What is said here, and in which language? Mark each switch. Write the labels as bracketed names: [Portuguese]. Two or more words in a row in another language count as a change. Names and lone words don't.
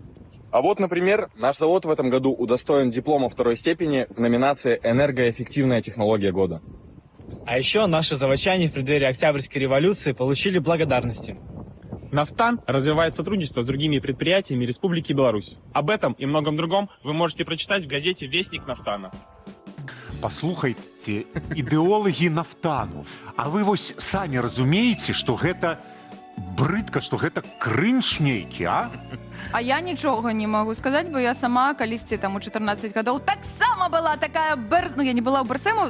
[Russian] А вот, например, наш завод в этом году удостоен диплома второй степени в номинации «Энергоэффективная технология года». А еще наши заводчане в преддверии Октябрьской революции получили благодарности. Нафтан развивает сотрудничество с другими предприятиями Республики Беларусь. Об этом и многом другом вы можете прочитать в газете «Вестник Нафтана». [Belarusian] Паслухайце, ідэолагі нафтану, а вы вось самі разумееце, што гэта брыдка, што гэта крынж нейкі, а? А я нічога не магу сказаць, бо я сама калісьці там у 14 гадоў таксама была такая ну я не была ў БРСМу.